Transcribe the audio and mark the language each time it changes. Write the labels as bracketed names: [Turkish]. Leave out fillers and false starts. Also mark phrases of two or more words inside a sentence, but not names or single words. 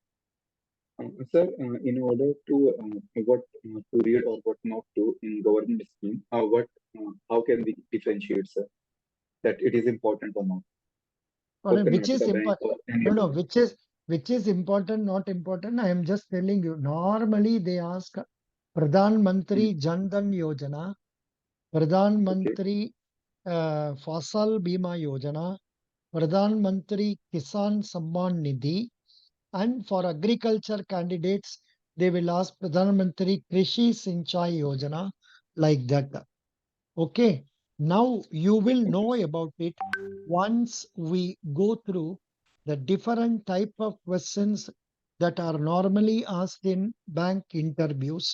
[English] Sir, in order to what to read or what not to in government scheme, how can we differentiate, sir, that it is important or not for Which is Karnataka Bank important? or any No, other no. bank? Which is important, not important. I am just telling you. Normally, they ask Pradhan Mantri Jan Dhan Yojana, Pradhan Okay, Mantri Fasal Bima Yojana, Pradhan Mantri Kisan Samman Nidhi, and for agriculture candidates, they will ask Pradhan Mantri Krishi Sinchai Yojana, like that. Okay, now you will okay, know sir. about it once we go through the different type of questions that are normally asked in bank interviews.